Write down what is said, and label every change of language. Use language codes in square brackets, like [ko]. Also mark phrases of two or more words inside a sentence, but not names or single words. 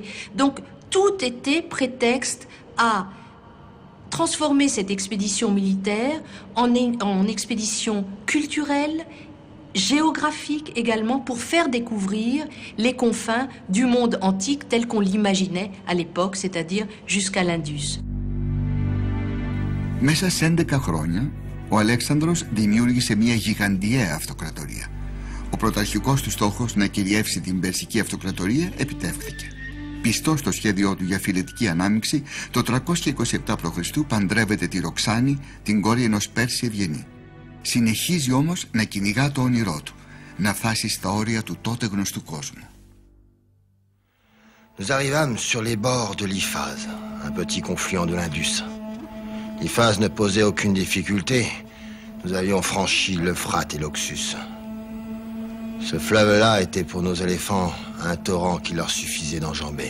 [fr] Donc tout était prétexte à transformer cette expédition militaire en expédition culturelle, géographique également, pour faire découvrir les confins du monde antique tel qu'on l'imaginait à l'époque, c'est-à-dire jusqu'à l'Indus. [el] Μέσα σε 11 χρόνια, ο Αλέξανδρος δημιούργησε μια γιγαντιαία αυτοκρατορία. Ο πρωταρχικός του στόχος να κυριεύσει την Περσική αυτοκρατορία επιτεύχθηκε. Πιστός στο σχέδιό του για φιλετική ανάμειξη, το 327 π.Χ. παντρεύεται τη Ροξάνη, την κόρη ενός Πέρση ευγενή. Συνεχίζει όμως να κυνηγά το όνειρό του, να φτάσει στα όρια του τότε γνωστού κόσμου. [fr] Nous arrivâmes sur les bords de l'Iphaz, un petit confluent de l'Indus. L'Iphaz ne posait aucune difficulté. Nous avions franchi l'Euphrate et l'Oxus. Ce fleuve-là était pour nos éléphants un torrent qu'il leur suffisait d'enjamber.